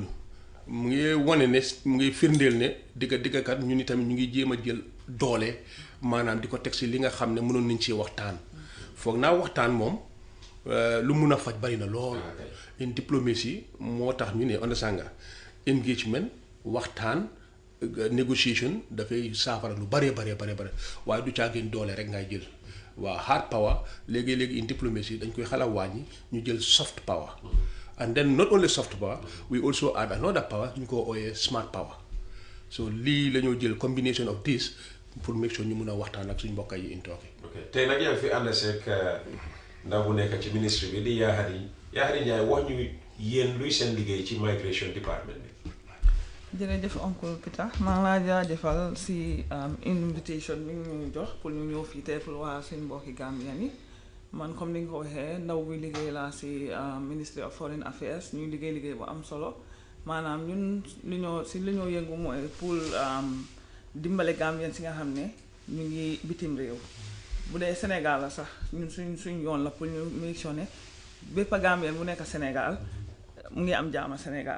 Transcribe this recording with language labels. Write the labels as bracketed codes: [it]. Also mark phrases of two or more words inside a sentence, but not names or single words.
[wo] mu ngi wane ne mu ngi firndeel ne diggakat ñu ni tamit ñu ngi jéem a jël doole maanaam di ko teg si li nga xam ne mënoon nañ ci waxtaan foog naa waxtaan moom lu mun a faj bari na lool [en] in diplomacy [wo] moo tax ñu ne understand nga engagement waxtaan negotiation dafay saafara lu bare waaye du caagin doole rek ngay jël waaw [en] hard power [wo] léegi [en] in diplomacy [wo] dañ koy xala wàññi ñu jël [en] soft power and then not only soft power we also add another power [wo] ñu ko ooyee [en] smart power [wo] so lii la ñoo jël [en] combination of this [wo] pour [en] make sure [wo] ñu mun a waxtaan ak suñu mbokk yi [en] in Turkey. [wo] ok tey nag yaa ngi fi ànd seeg ndaw bu nekk ci ministre bi di Yahadi Njie wax ñu yéen luy seen liggéey ci [en] migration department [wo] bi. jërëjëf oncle Peter maa ngi laa jaajëfal si invitation bi ñu jox pour ñu ñëw fii tey pour waa suñu mbokki Gambian yi man comme ni nga ko waxee ndaw bi liggéey laa si Ministry of Foreign Affairs ñuy liggéey bu am solo maanaam ñun li ñoo yëngu mooy pour dimbale Gambian si nga xam ne ñu ngi bitim réew bu dee Sénégal la sax ñun suñ yoon la pour ñu mentionné bépp Gambian bu nekk Sénégal mu ngi am jaama Sénégal.